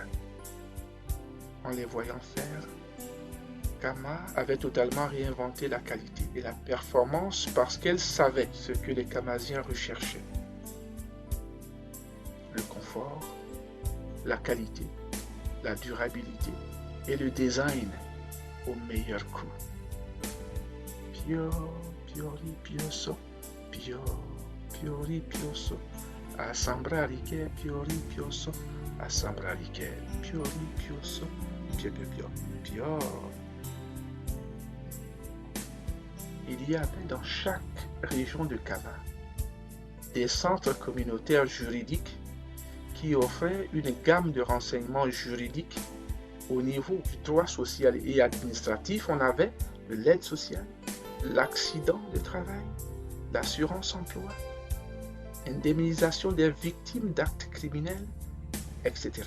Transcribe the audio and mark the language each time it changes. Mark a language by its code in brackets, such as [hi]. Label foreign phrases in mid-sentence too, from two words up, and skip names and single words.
[fr] En les voyant faire, Kama avait totalement réinventé la qualité et la performance parce qu'elle savait ce que les Kamasiens recherchaient. Le confort, la qualité, la durabilité et le design au meilleur coût. Piori pioso, piori pioso, assembrare che piori pioso, assembrare che piori pioso, pio pio pio pio. il y avait dans chaque région de Kama des centres communautaires juridiques qui offraient une gamme de renseignements juridiques. Au niveau du droit social et administratif, on avait de l'aide sociale, l'accident de travail, l'assurance emploi, indemnisation des victimes d'actes criminels, etc.